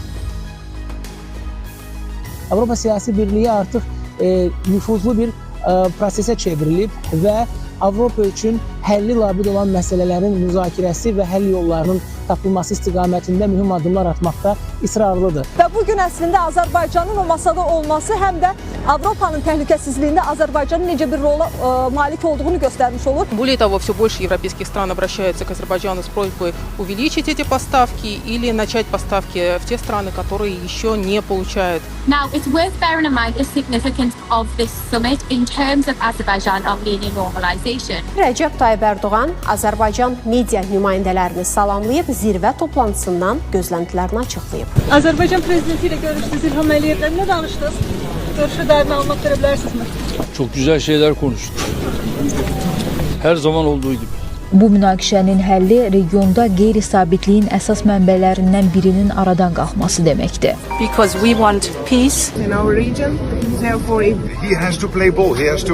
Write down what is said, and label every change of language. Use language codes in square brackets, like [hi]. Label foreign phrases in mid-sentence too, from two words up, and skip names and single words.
[az] Avropa Siyasi Birliyi artıq nüfuzlu bir prosesə çevrilib və Avropa üçün həlli labid olan məsələlərin müzakirəsi və həll yollarının tapılması istiqamətində mühüm addımlar atmaqda israrlıdır. Və bugün əslində Azərbaycanın o masada olması həm də Avropanın təhlükəsizliyində Azərbaycanın necə bir rola malik olduğunu göstərmiş olur. [ru] Более того, все больше европейских стран обращаются к Азербайджану с просьбой увеличить эти поставки или начать поставки в те страны, которые еще не получают. [en] Now, it's worth bearing in mind the significance of this summit in terms of Azerbaijan Armenia normalization. [az] Rəcəb Tayyib Ərdoğan Azərbaycan media nümayəndələrini salamlayıb zirvə toplantısından gözləntilərini açıqlayıb. Azərbaycan prezidenti ilə görüşdünüz, İlham Əliyevlə nə danışdınız? Görüşə dair məlumat verə bilərsinizmi? [tr] Çok güzel şeyler konuştuk. Her zaman olduğu gibi. [az] Bu münaqişənin həlli regionda qeyri-sabitliyin əsas mənbələrindən birinin aradan qalxması deməkdir. [en] Because we want peace in our region, therefore he has to play ball, he has to.